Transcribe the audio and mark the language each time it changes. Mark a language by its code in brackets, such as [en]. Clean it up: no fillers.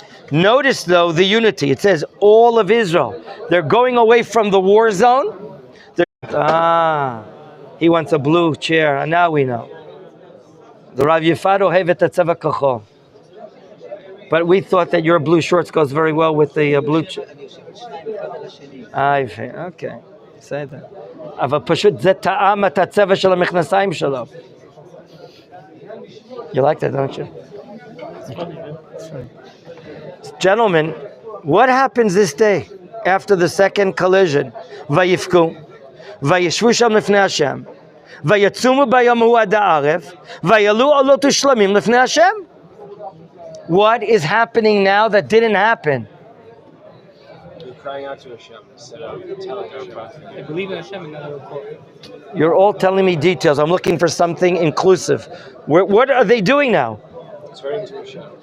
[en] Notice though the unity. It says all of Israel. They're going away from the war zone. He wants a blue chair. And now we know. The Rav Yifado hevet tzeva kachol. But we thought that your blue shorts goes very well with the blue chair. Okay. Say that. [he] אבל פשוט זה טעם את הצבע של המכנסיים שלו. [en] You like that, don't you? Gentlemen, what happens this day after the second collision? [he] ויפקו, וישבו שם לפני השם, ויצומו ביום ההוא עד הערב, ויעלו עולות ושלמים לפני השם. [en] What is happening now that didn't happen? You're crying out to Hashem instead of telling our prophet. I believe in Hashem and not in quote. You're all telling me details. I'm looking for something inclusive. What are they doing now? Turning to Hashem.